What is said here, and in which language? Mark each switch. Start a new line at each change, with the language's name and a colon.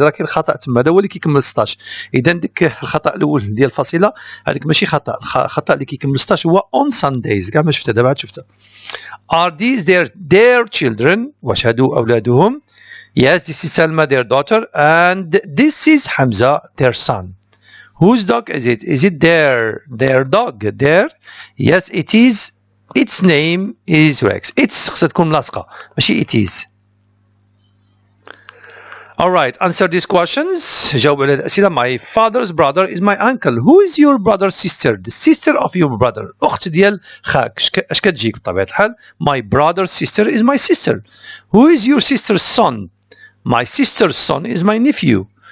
Arabic: راه كاين خطأ تما، هذا هو اللي كيكمل 16. إذا ديك الخطأ الأول ديال الفاصلة هذيك ماشي خطأ. الخطأ اللي كيكمل 16 هو
English: on Sundays.
Arabic: كاع ما شفتها دابا عاد شفتها.
English: Are these their children؟
Arabic: واش هادو أولادهم؟
English: Yes, this is Salma, their daughter, and this is Hamza, their son. Whose dog is it? Is it their dog? Their? Yes, it is. Its name is Rex.
Arabic: It's خصها تكون ملاصقة ماشي
English: it is. Alright, answer these questions.
Arabic: جاوب على الأسئلة.
English: My father's brother is my uncle. Who is your brother's sister? The sister of your brother.
Arabic: أخت ديال خاك. اش كتجيك بطبيعة الحال؟
English: My brother's sister is my sister. Who is your sister's son? My sister's son is my nephew.